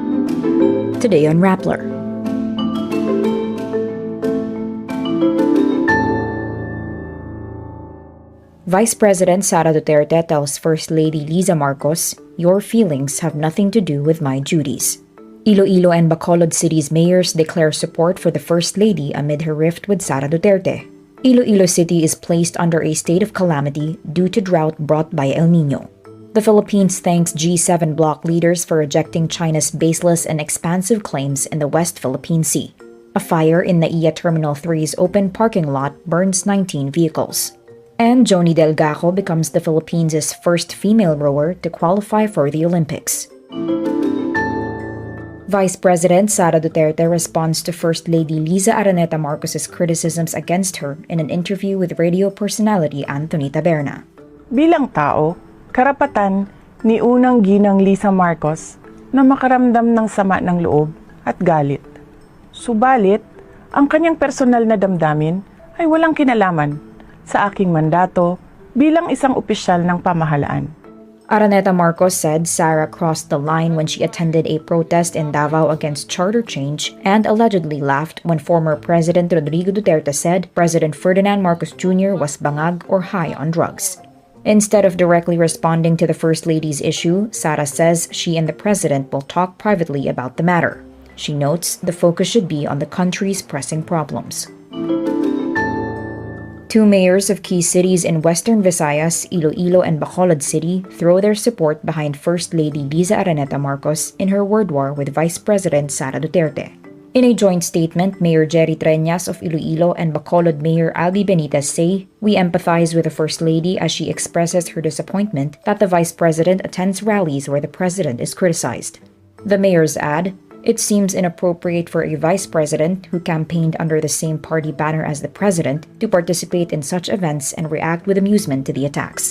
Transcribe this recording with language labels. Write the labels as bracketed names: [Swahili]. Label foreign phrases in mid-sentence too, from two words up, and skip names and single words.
[English] Today on Rappler. Vice President Sara Duterte tells First Lady Liza Marcos, "Your feelings have nothing to do with my duties." Iloilo and Bacolod cities' mayors declare support for the First Lady amid her rift with Sara Duterte. Iloilo City is placed under a state of calamity due to drought brought by El Nino. The Philippines thanks G7 bloc leaders for rejecting China's baseless and expansive claims in the West Philippine Sea. A fire in NAIA Terminal 3's open parking lot burns 19 vehicles. And Joanie Delgaco becomes the Philippines' first female rower to qualify for the Olympics. Vice President Sara Duterte responds to First Lady Liza Marcos' criticisms against her in an interview with radio personality Anthony Taberna. [Filipino] Bilang tao, karapatan ni unang ginang Liza Marcos na makaramdam ng sama ng loob at galit. Subalit, ang kanyang personal na damdamin ay walang kinalaman sa aking mandato bilang isang opisyal ng pamahalaan. [English] Araneta Marcos said Sara crossed the line when she attended a protest in Davao against charter change and allegedly laughed when former President Rodrigo Duterte said President Ferdinand Marcos Jr. was bangag or high on drugs. Instead of directly responding to the First Lady's issue, Sara says she and the President will talk privately about the matter. She notes the focus should be on the country's pressing problems. Two mayors of key cities in Western Visayas, Iloilo and Bacolod City, throw their support behind First Lady Liza Marcos in her word war with Vice President Sara Duterte. In a joint statement, Mayor Jerry Treñas of Iloilo and Bacolod Mayor Albi Benitez say, "We empathize with the First Lady as she expresses her disappointment that the Vice President attends rallies where the President is criticized." The mayors add, "It seems inappropriate for a Vice President who campaigned under the same party banner as the President to participate in such events and react with amusement to the attacks."